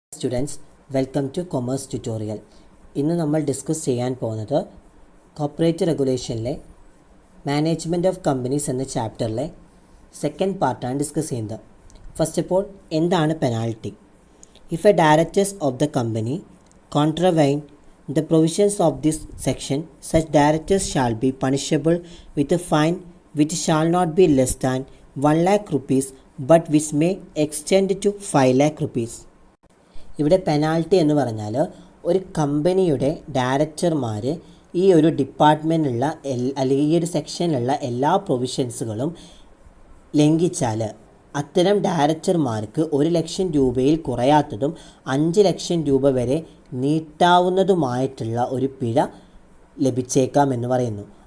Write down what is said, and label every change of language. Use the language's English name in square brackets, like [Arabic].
[Malayalam] Students, [English] Welcome to commerce tutorial. [Malayalam] ഇന്ന് നമ്മൾ discuss ചെയ്യാൻ പോകുന്നത് കോർപ്പറേറ്റ് റെഗുലേഷനിലെ മാനേജ്മെൻറ്റ് ഓഫ് കമ്പനീസ് എന്ന ചാപ്റ്ററിലെ സെക്കൻഡ് പാർട്ടാണ് ഡിസ്കസ് ചെയ്യുന്നത്. [English] first of all, [Malayalam] എന്താണ് penalty? [English] If a directors of the company contravene the provisions of this section, such directors shall be punishable with a fine which shall not be less than 1 lakh rupees but which may extend to 5 lakh rupees. [Malayalam] ഇവിടെ penalty എന്ന് പറഞ്ഞാൽ ഒരു കമ്പനിയുടെ ഡയറക്ടർമാർ ഈ ഒരു ഡിപ്പാർട്ട്മെൻറ്റിലുള്ള അല്ലെങ്കിൽ ഈ ഒരു സെക്ഷനിലുള്ള എല്ലാ പ്രൊവിഷൻസുകളും ലംഘിച്ചാൽ അത്തരം ഡയറക്ടർമാർക്ക് 1 ലക്ഷം രൂപയിൽ കുറയാത്തതും 5 ലക്ഷം രൂപ വരെ നീട്ടാവുന്നതുമായിട്ടുള്ള ഒരു പിഴ ലഭിച്ചേക്കാം എന്ന് പറയുന്നു.